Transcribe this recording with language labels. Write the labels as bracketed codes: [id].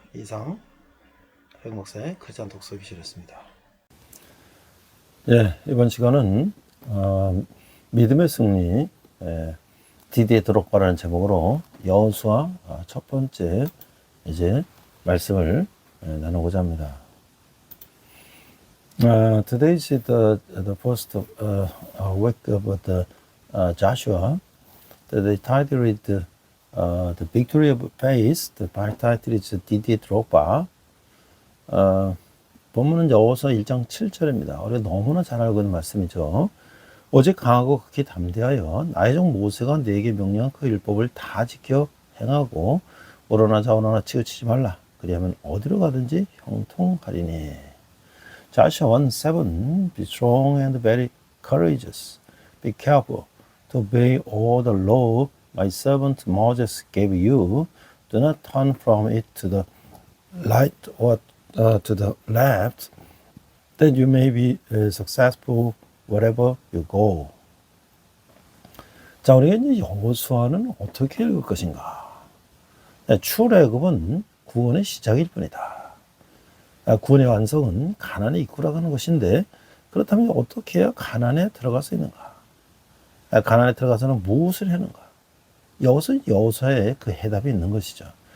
[ko] 이상 백목사의 크리스찬 독서 기실이었습니다. 이번 시간은 믿음의 승리, 디디에 드록바라는 제목으로 여호수아 첫 번째 이제 말씀을 나누고자 합니다. [en] Today is the first week of the Joshua. The title is the Victory of Faith. The title is 디디에 드록바. [ko] 본문은 여호수아 1장 7절입니다. 우리가 너무나 잘 알고 있는 말씀이죠. 오직 강하고 극히 담대하여 나의 종 모세가 네게 명령한 그 율법을 다 지켜 행하고 오로나 좌우나 치우치지 말라. 그리하면 어디로 가든지 형통하리니. [en] Joshua 1:7 Be strong and very courageous. Be careful to obey all the law my servant Moses gave you. Do not turn from it to the right or to the left, that you may be successful wherever you go. [ko] 자, 우리가 이제 여호수아는 어떻게 읽을 것인가? 출애굽은 구원의 시작일 뿐이다. 구원의 완성은 가나안에 입구라고 하는 것인데 그렇다면 어떻게 해야 가나안에 들어갈 수 있는가? 가나안에 들어가서는 무엇을 하는가? 여기서 여호수아의 그 해답이 있는 것이죠.